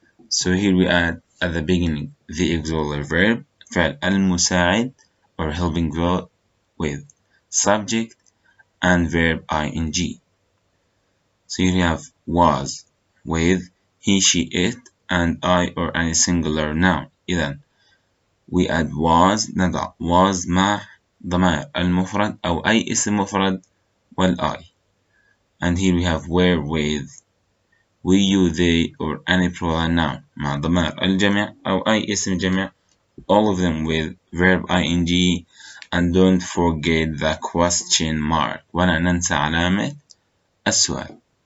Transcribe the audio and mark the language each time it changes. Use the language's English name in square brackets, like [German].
[English] So here we add at the beginning the auxiliary verb فعل المساعد or helping verb with subject and verb ing. So here you have was with he, she, it, and I or any singular noun. [Arabic] إذن [English] we add was [Arabic] نضع was مع ضمائر المفرد أو أي اسم مفرد والI. [English] And here we have were with we, you, they, or any plural noun [Arabic] مع ضمائر الجمع أو أي اسم جمع, [English] all of them with verb ing. And don't forget the question mark, [Arabic] ولا ننسى علامة السؤال.